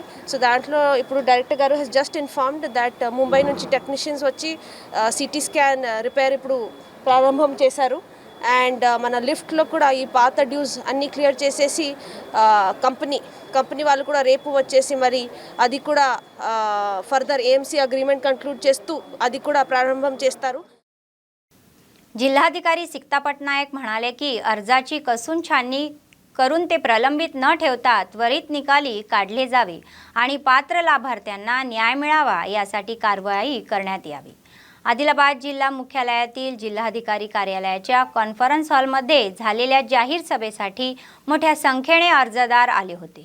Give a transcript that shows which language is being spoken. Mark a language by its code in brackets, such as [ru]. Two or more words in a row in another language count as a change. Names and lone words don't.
[te] సో దాంట్లో ఇప్పుడు డైరెక్టర్ గారు [en] he's just informed that [te] ముంబై నుంచి టెక్నీషియన్స్ వచ్చి [en] CT scan repair [te] ఇప్పుడు ప్రారంభం చేశారు. అండ్ మన లిఫ్ట్లో కూడా ఈ పాత డ్యూస్ అన్నీ క్లియర్ చేసేసి కంపెనీ వాళ్ళు కూడా రేపు వచ్చేసి మరి అది కూడా [en] further AMC agreement concluded [te] చేస్తూ అది కూడా ప్రారంభం చేస్తారు. [mr] जिल्हाधिकारी सिक्ता पटनायक म्हणाले की अर्जाची कसून छाननी करून ते प्रलंबित न ठेवता त्वरित निकाली काढले जावे आणि पात्र लाभार्थ्यांना न्याय मिळावा यासाठी कारवाई करण्यात यावी. आदिलाबाद जिल्हा मुख्यालयातील जिल्हाधिकारी कार्यालयाच्या [en] conference hall [mr] झालेल्या जाहीर सभेसाठी मोठ्या संख्येने अर्जदार आले होते.